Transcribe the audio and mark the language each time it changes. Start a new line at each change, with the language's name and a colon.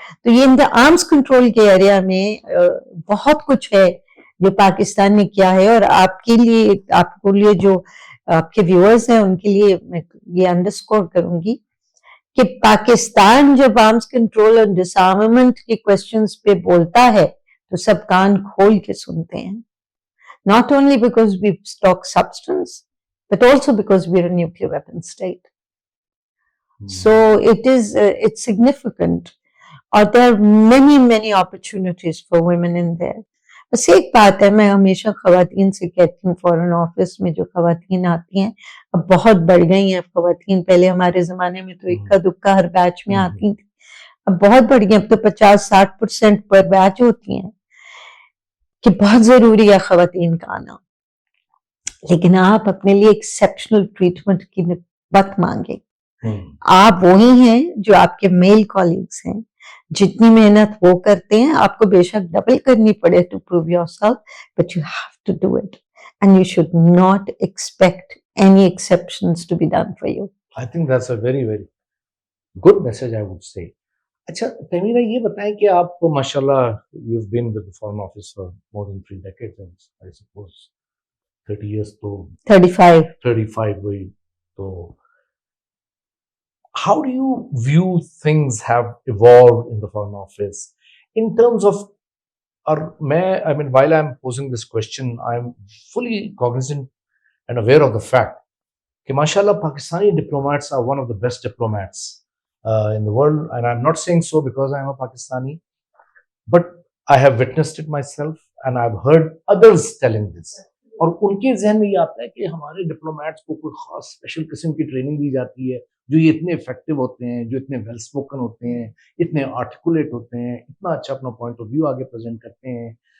Urdu: تو یہ ان دا arms control کے ایریا میں بہت کچھ ہے جو پاکستان نے کیا ہے. اور آپ کے لیے, آپ کو لیے جو آپ کے ویورز ہیں ان کے لیے میں یہ انڈرسکور کروں گی کہ پاکستان جب آرمس کنٹرول اور ڈس آرمامنٹ کے کوشچنس پہ بولتا ہے تو سب کان کھول کے سنتے ہیں.
English: Not only because we stock substance, but also because we are a nuclear weapon state. So it's significant. اور there are many opportunities for women in there.
Urdu: بس ایک بات ہے, میں ہمیشہ خواتین سے کہتی ہوں, فورن آفس میں جو خواتین آتی ہیں اب بہت بڑھ گئی ہیں خواتین. پہلے ہمارے زمانے میں تو اکا دکا ہر بیچ میں آتی تھی, اب بہت بڑھ گئی, اب تو 50-60% پر بیچ ہوتی ہیں, کہ بہت ضروری ہے خواتین کا آنا. لیکن آپ اپنے لیے ایکسیپشنل ٹریٹمنٹ کی وقت مانگے. آپ وہی ہیں جو آپ کے میل کولیگز ہیں, جتنی محنت وہ کرتے ہیں آپ کو بے شک ڈبل کرنی پڑے
English: To prove yourself, but you have to do it and you should not expect any exceptions to be done for you. I think that's a very good message, I would say.
Urdu: اچھا تمیرہ, یہ بتائیں کہ آپ ماشاء اللہ
English: you've been with the Foreign Office for more than 3 decades, and I suppose 30 years
Urdu: تو 35 ہوئی.
English: تو how do you view things have evolved in the Foreign Office in terms of, or I mean while I'm posing this question, I'm fully cognizant and aware of the fact
Urdu: کہ ماشاء اللہ
English: Pakistani diplomats are one of the best diplomats in the world, and I'm not saying so because I'm a Pakistani, but I have witnessed it myself and I've heard others telling this.
Urdu: اور ان کے ذہن میں یہ آتا ہے کہ ہمارے diplomats کو کوئی خاص اسپیشل قسم کی ٹریننگ دی جاتی ہے, جو یہ اتنے افیکٹو ہوتے ہیں, جو اتنے ویل اسپوکن ہوتے ہیں, اتنے آرٹیکولیٹ ہوتے ہیں, اتنا اچھا اپنا پوائنٹ آف ویو آگے پریزنٹ کرتے ہیں.